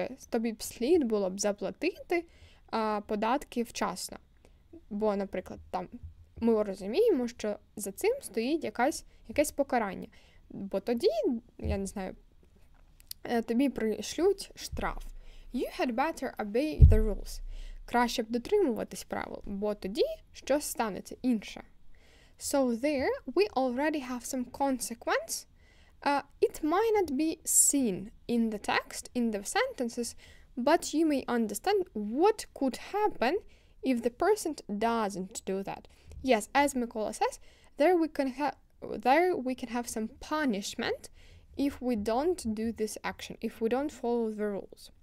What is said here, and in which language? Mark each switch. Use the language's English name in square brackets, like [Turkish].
[Ukrainian] Тобі б слід було б заплатити податки вчасно. Бо, наприклад, там ми розуміємо, що за цим стоїть якесь покарання. Бо тоді, я не знаю, тобі пришлють штраф. [English] You had better obey the rules. [Ukrainian] Краще б дотримуватись правил, бо тоді щось станеться інше. [English] So there we already have some consequence. It might not be seen in the text, in the sentences, but you may understand what could happen if the person doesn't do that. Yes, as Mikola says, there we can have some punishment if we don't do this action, if we don't follow the rules.